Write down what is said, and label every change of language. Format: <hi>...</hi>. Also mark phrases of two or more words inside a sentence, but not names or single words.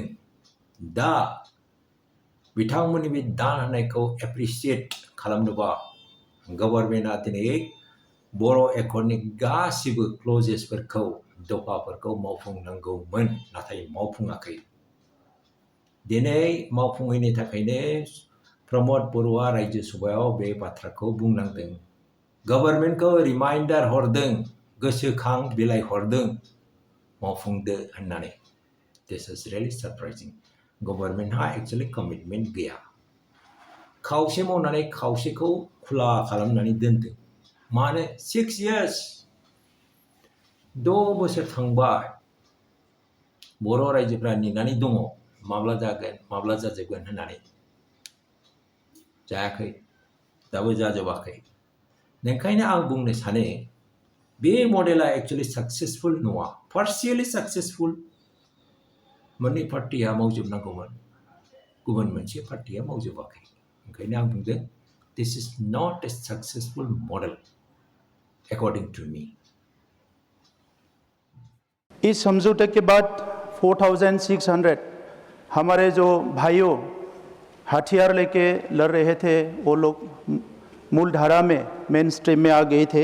<brx>दा बिथांमोननि बे दान होनायखौ एप्रिशिएट खालामनोबा गभर्नमेन्टआ दिनै बर' एकर्डनि गासिबो क्लजेसफोरखौ दफाफोरखौ मावफुंनांगौमोन, नाथाय मावफुङाखै। दिनै मावफुङैनि थाखायनो प्रमोद बर'आ रायजो सभायाव बे बाथ्राखौ बुंनांदों। गभर्नमेन्टखौ रिमाइन्डार हरदों, गोसोखां बिलाइ हरदों मावफुंदो होननानै।</brx> <en>this is really surprising.</en> <brx>गभर्नमेन्टहा</brx> <en>actually commitment</en> <brx>गैया। खावसे मावनानै खावसेखौ खुला खालामनानै दोनदों। मानो 6 years 6 बोसोर थांबाय। बर' रायजोफ्रा नेनानै दङ माब्ला जागोन माब्ला जाजोबगोन होननानै। जायाखै, दाबो जाजोबाखै। ओंखायनो आं बुंनो सानो बे मडेला</brx> <en>actually successful</en> <brx>नङा,</brx> <en>partially successful.</en> <brx>मोननै पार्टिया मावजोबनांगौमोन, गुबुन मोनसे पार्टिया मावजोबाखै। ओंखायनो आं बुंदों</brx> <en>this is not a successful model according to me.</en> <hi>इस समझौते के बाद 4,600 हमारे जो भाइयों हथियार लेके लड़ रहे थे वो लोग मूल धारा में</hi> <en>main stream</en> <hi>में आ गए थे।</hi>